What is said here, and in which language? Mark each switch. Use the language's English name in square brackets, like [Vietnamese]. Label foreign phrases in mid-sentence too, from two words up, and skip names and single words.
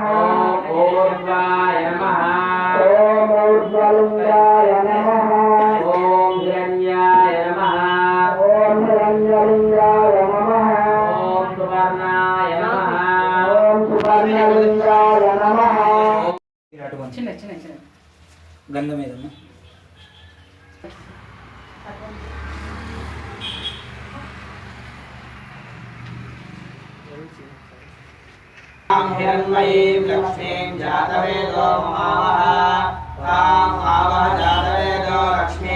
[Sanskrit] ओम ऊर्ध्वाय नमः ओम ऊर्ध्वलिंगाय नमः ओम हिरण्याय नमः ओम हिरण्यलिंगाय नमः ओम सुवर्णाय नमः ओम सुवर्णलिंगाय नमः [Telugu] చిన్న చిన్న చిన్న గంధం ఏదమ్మా [Sanskrit] हिरण्मयीं लक्ष्मीं जातवेदो ममावः तां आवह जातवेदो लक्ष्मीं